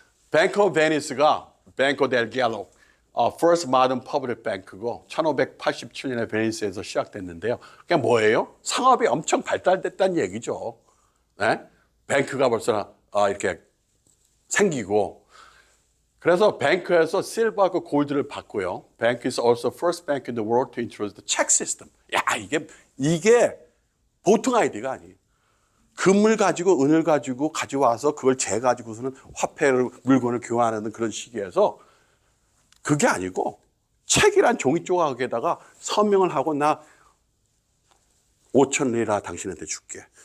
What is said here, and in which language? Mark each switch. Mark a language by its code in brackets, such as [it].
[ko] 뱅크 오브 베니스가 뱅코 델 갤로 [en] First Modern Public Bank [ko] 고 1587년에 베니스에서 시작됐는데요. 그게 뭐예요? 상업이 엄청 발달됐다는 얘기죠. 네? 뱅크가 벌써 이렇게 생기고 그래서 뱅크에서 실버하고 골드를 받고요. [en] Bank is also first bank in the world to introduce the check system. [ko] 야 이게 보통 아이디어가 아니에요. 금을 가지고 은을 가지고 가져와서 그걸 재가지고서는 화폐를 물건을 교환하는 그런 시기에서 그게 아니고 책이란 종이 조각에다가 서명을 하고 나 5,000리라 당신한테 줄게.